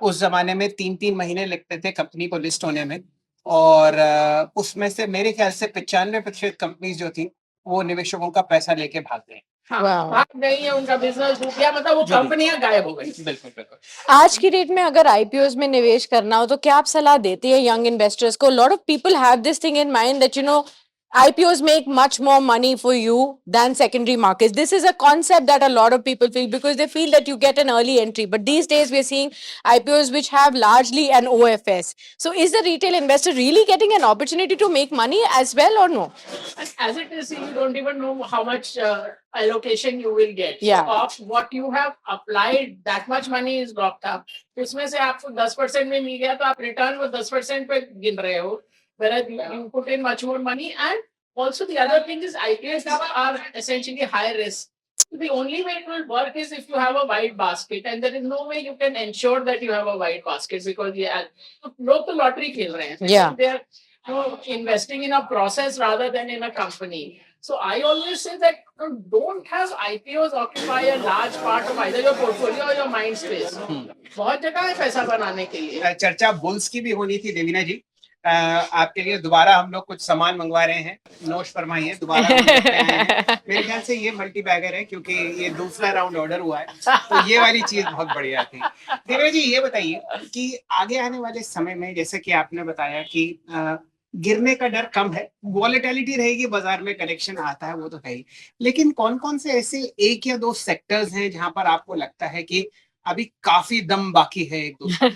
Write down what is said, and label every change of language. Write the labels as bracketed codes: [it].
[hi] उस जमाने में 3-3 महीने लगते थे कंपनी को लिस्ट होने में, और उसमें से मेरे ख्याल से 95% कंपनीज जो थी वो निवेशकों का पैसा लेके भाग गए। भाग गई है, उनका बिजनेस डूब गया, मतलब वो कंपनियां गायब हो गई। बिल्कुल बिल्कुल। आज की डेट में अगर आईपीओज में निवेश करना हो तो क्या आप सलाह देती है यंग इन्वेस्टर्स को? [en] Lot of people have this thing in mind that IPOs make much more money for you than secondary markets. This is a concept that a lot of people feel because they feel that you get an early entry. But these days we are seeing IPOs which have largely an OFS. So is the retail investor really getting an opportunity to make money as well or no? As it is, you don't even know how much allocation you will get. Yeah. So of what you have applied, that much money is locked up. [hi] उसमें से आपको 10% में मिल गया तो आप return वो 10% पे गिन रहे हो. [en] Whereas you put in much more money, and also the other thing is IPOs are essentially high risk. So the only way it will work is if you have a wide basket, and there is no way you can ensure that you have a wide basket because [hi] लोग तो lottery खेल रहे हैं. [en] Yeah. They are investing in a process rather than in a company. So I always say that don't have IPOs occupy a large part of either your portfolio or your mind space. [hi] बहुत जगह है पैसा बनाने के लिए। चर्चा bulls की भी होनी थी देवीना जी। आपके लिए दोबारा हम लोग कुछ सामान मंगवा रहे हैं, नोश फरमाइए। दोबारा हम लेके आए हैं। मेरे ख्याल से ये मल्टी बैगर है क्योंकि ये दूसरा राउंड ऑर्डर हुआ है, तो ये वाली चीज बहुत बढ़िया थी। देवीना जी ये बताइए कि आगे आने वाले समय में, जैसे कि आपने बताया कि गिरने का डर कम है, वॉलेटिलिटी रहेगी बाजार में, करेक्शन आता है वो तो है ही, लेकिन कौन कौन से ऐसे 1 या 2 सेक्टर्स हैं जहां पर आपको लगता है कि अभी काफी दम बाकी है एक दो?